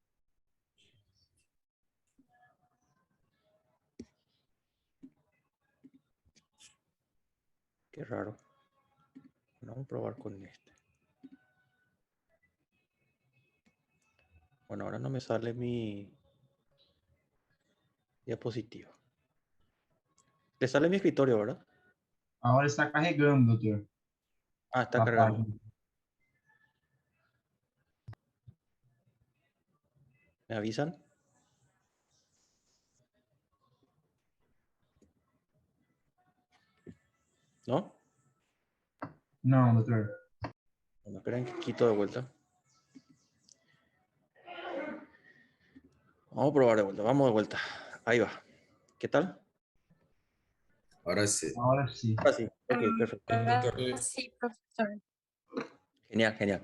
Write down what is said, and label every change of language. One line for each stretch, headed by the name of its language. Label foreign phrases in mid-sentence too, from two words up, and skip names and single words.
Spanish: Qué raro. Bueno, vamos a probar con este. Bueno, ahora no me sale mi diapositiva. Le sale mi escritorio, ¿verdad?
Portuguese: ahora está carregando, doutor,
Spanish: Ah, está a cargando. página. ¿Me avisan? ¿No?
Portuguese: Não, doutor.
Spanish: Bueno, esperen que quito de vuelta. Vamos a probar de vuelta. Vamos de vuelta. Ahí va. ¿Qué tal? Ahora sí.
Portuguese: Ahora sim.
Spanish: Ahora sí. Ok, perfecto. sí, profesor. Genial, genial.